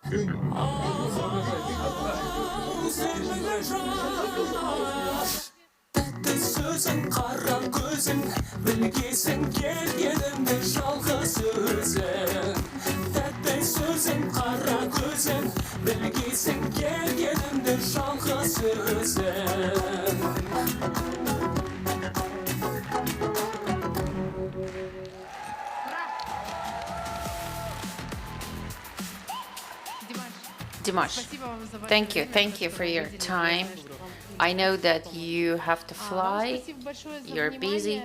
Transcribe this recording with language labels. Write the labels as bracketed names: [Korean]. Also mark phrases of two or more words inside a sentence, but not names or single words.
[Kazakh] Тәтті сөзің қара көзің білгейсің келгенімді жалғыз өзің тәтті сөзің қара көзің білгейсің келгенімді жалғыз өзің [English] Dimash, thank you for your time. I know that you have to fly, you're busy.